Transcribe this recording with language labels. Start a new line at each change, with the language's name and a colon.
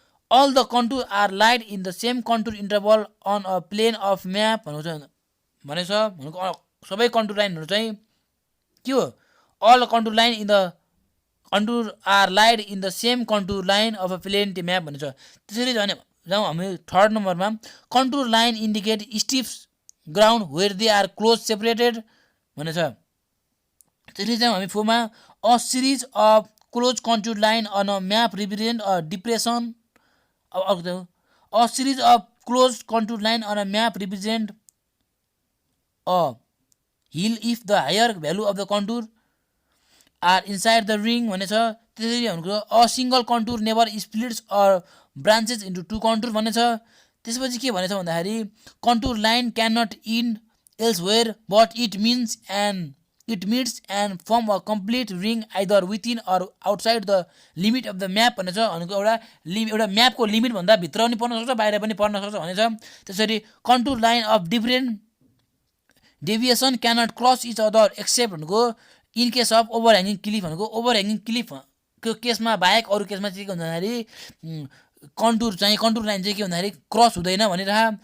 English: all the contour are laid in the same contour interval on a plane of map
Nepali: भनेको सबै contour लाइनहरू चाहिँ के हो,
English: All contour line in the contour are laid in the same contour line of a plane map भनिन्छ।
Nepali: त्यसरी जाउँ हामी 3rd नम्बरमा
English: contour line indicate steep ground where they are close separated
Nepali: भनेछ। त्यसरी जाउँ हामी 4मा
English: A series of closed contour line on a map represent a depression. A series of closed contour line on a map represent a hill if the higher value of the contour are inside the ring भनेछ। त्यसरी भनेको a single contour never splits or branches into two contour भनेछ।
Nepali: त्यसपछि के भनेछ भन्दाखेरि
English: contour line cannot end elsewhere but it meets and form a complete ring either within or outside the limit of the map भनेछ।
Nepali: भनेको एउटा म्यापको limit भन्दा भित्र पनि पर्न सक्छ बाहिर पनि पर्न सक्छ भनेछ। त्यसरी
English: contour line of different deviation cannot cross each other except
Nepali: भनेको
English: in case of overhanging cliff
Nepali: भनेको ओभर ह्याङ्गिङ क्लिफको केसमा बाहेक अरू केसमा चाहिँ के हुन्छ भन्दाखेरि कन्टुर लाइन चाहिँ के भन्दाखेरि क्रस हुँदैन भनिरह।